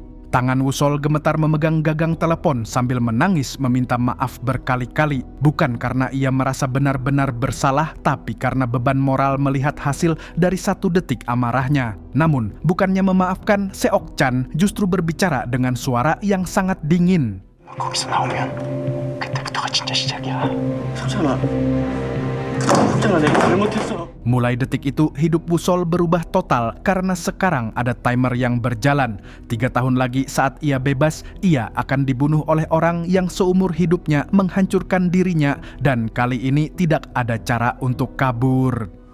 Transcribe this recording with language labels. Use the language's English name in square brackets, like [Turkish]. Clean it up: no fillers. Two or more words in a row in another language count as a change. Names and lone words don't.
[Indonesian] Tangan Wusol gemetar memegang gagang telepon sambil menangis meminta maaf berkali-kali. Bukan karena ia merasa benar-benar bersalah, tapi karena beban moral melihat hasil dari 1 detik amarahnya. Namun, bukannya memaafkan, Seok-chan justru berbicara dengan suara yang sangat dingin. [Korean] 거기서 나오면 그때부터가 진짜 시작이야. 석찬아 내가 잘못했어. [Indonesian] Mulai detik itu, hidup Wusol berubah total karena sekarang ada timer yang berjalan. 3 tahun lagi saat ia bebas, ia akan dibunuh oleh orang yang seumur hidupnya menghancurkan dirinya dan kali ini tidak ada cara untuk kabur.